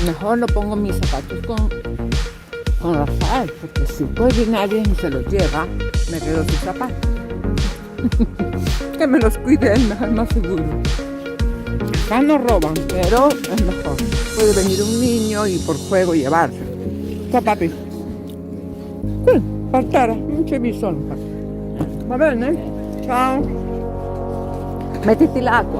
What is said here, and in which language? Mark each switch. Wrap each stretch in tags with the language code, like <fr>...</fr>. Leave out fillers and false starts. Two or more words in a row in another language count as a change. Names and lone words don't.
<es>mejor no pongo mis zapatos con Rafael, porque si después viene alguien y se los lleva, me quedo sin zapatos. Que me los cuide él, es más seguro. Acá no roban, pero es mejor. Puede venir un niño y por juego llevarse.</es> <it>Ciao papi. Sì, per terra, non c'è bisogno. Va bene? Ciao. Mettiti l'acqua.</it>